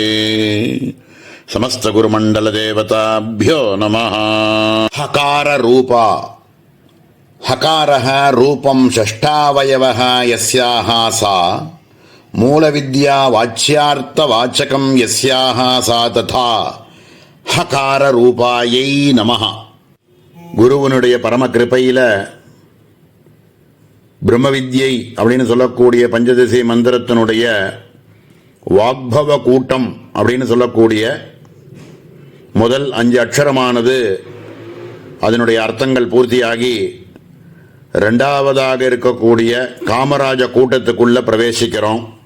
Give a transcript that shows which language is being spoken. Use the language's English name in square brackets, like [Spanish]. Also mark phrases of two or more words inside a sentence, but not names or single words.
[Sanskrit] समस्तगुरुमण्डलदेवताभ्यो नमः। हकाररूप। हकारः रूपं षष्ठावयवः यस्याः सा मूलविद्या वाच्यार्थवाचकं यस्याः सा तथा हकाररूपायै नमः. [Tamil] குருவனுடைய பரம கிருபையில பிரம்ம வித்யை அப்படின்னு சொல்லக்கூடிய பஞ்சதசி மந்திரத்தினுடைய வாக்பவ கூட்டம் அப்படின்னு சொல்லக்கூடிய முதல் 5 அக்ஷரமானது அதனுடைய அர்த்தங்கள் பூர்த்தியாகி 2வதாக இருக்கக்கூடிய காமராஜ கூட்டத்துக்குள்ள பிரவேசிக்கிறோம்.